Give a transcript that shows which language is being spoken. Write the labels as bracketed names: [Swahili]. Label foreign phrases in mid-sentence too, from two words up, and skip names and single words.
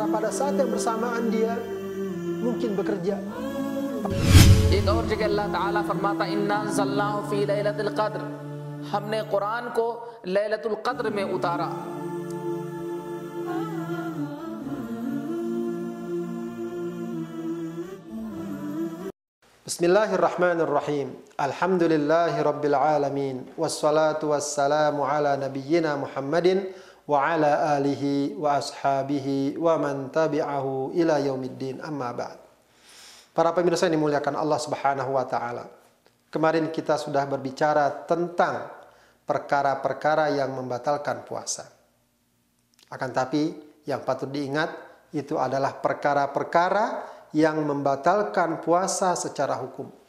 [Indonesian] pada saat yang bersamaan dia mungkin bekerja. [Hindi] एक और जगह अल्लाह ताला फरमाता [Arabic] إنا أنزلناه في ليلة القدر, [Hindi] हमने कुरान को लैलतुल क़द्र में उतारा। [Arabic] بسم الله الرحمن الرحيم. الحمد لله رب العالمين. والصلاة والسلام على نبينا محمد وعلى آله وأصحابه ومن تبعه إلى يوم الدين. أما بعد. [Indonesian] Para pemirsa yang dimuliakan Allah [Arabic] سبحانه وتعالى. [Indonesian] Kemarin kita sudah berbicara tentang perkara-perkara yang membatalkan puasa. Akan tapi yang patut diingat itu adalah perkara-perkara yang membatalkan puasa secara hukum.